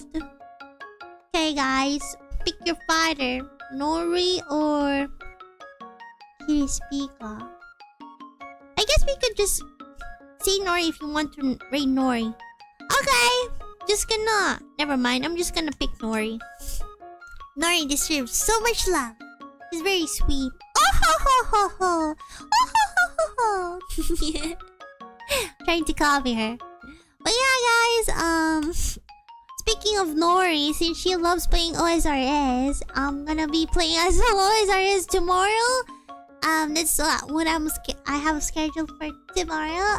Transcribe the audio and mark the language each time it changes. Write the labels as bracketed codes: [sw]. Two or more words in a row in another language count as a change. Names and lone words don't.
[en] Okay, guys, pick your fighter, Nori or Speaker. I guess we could just say Nori if you want to raid Nori. Okay, never mind. I'm just gonna pick Nori. Nori deserves so much love. She's very sweet. Oh ho ho ho ho. Oh ho ho ho ho. Trying to copy her. But yeah, guys, speaking of Nori, since she loves playing OSRS, I'm gonna be playing as OSRS tomorrow. That's what I have scheduled for tomorrow.